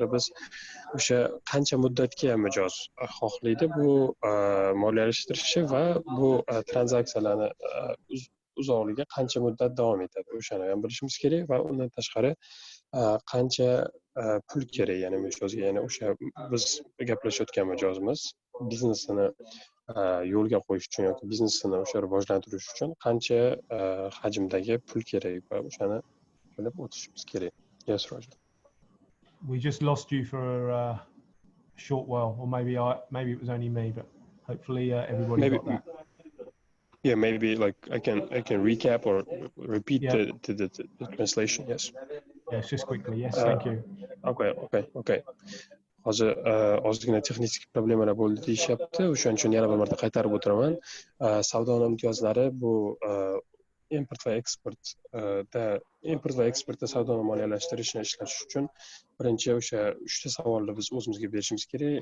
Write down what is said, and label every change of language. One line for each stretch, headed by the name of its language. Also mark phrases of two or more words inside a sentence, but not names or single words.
Uzbek: biz o'sha qancha muddatga mijoz xohlaydi bu moliyalashtirishni va bu tranzaksiyalarni uzoqligi qancha muddat davom etadi o'shani ham bilishimiz kerak va undan tashqari qancha pul kerak, ya'ni mijozga, ya'ni o'sha biz gaplashayotgan mijozimiz biznesini yo'lga qo'yish uchun yoki biznesini o'sha rivojlantirish uchun qancha hajmdagi pul kerak va o'shani bilib o'tishimiz kerak.
English: Yes, Roger. We just lost you for a short while, or maybe it was only me, but hopefully everybody Maybe, got that. yeah, maybe like I can recap or repeat Yeah. the translation. Yes. Yes, just quickly. Yes, thank you. Okay.
Uzbek: Hozir ozgina texnik problemalar bo'ldi deyishyapti. O'shaning uchun yana bir marta qaytarib o'tiraman. Savdo imtiyozlari bu import va eksportda savdoni moliyalashtirishni ishlatish uchun birinchi o'sha 3 ta savolni biz o'zimizga berishimiz kerak.